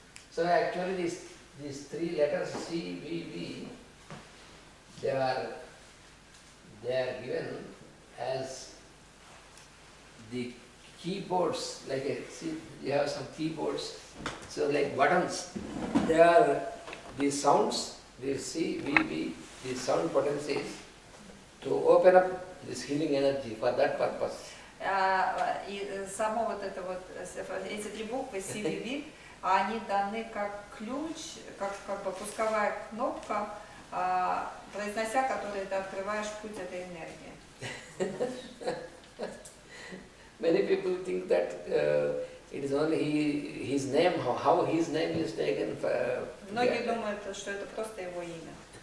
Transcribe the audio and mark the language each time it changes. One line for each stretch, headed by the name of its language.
English: So actually these three letters C, V, V, they are given as the keyboards, see you have some keyboards, so like buttons, they are the sounds, the C, V, V, the sound potencies to open up this healing energy for that purpose.
Russian: И само вот это вот, эти три буквы CVV, они даны как ключ, как бы пусковая кнопка, произнося который ты открываешь путь этой энергии.
English: Many people think that it is only his name, how his name is taken.
Russian: Многие думают, что это просто его имя.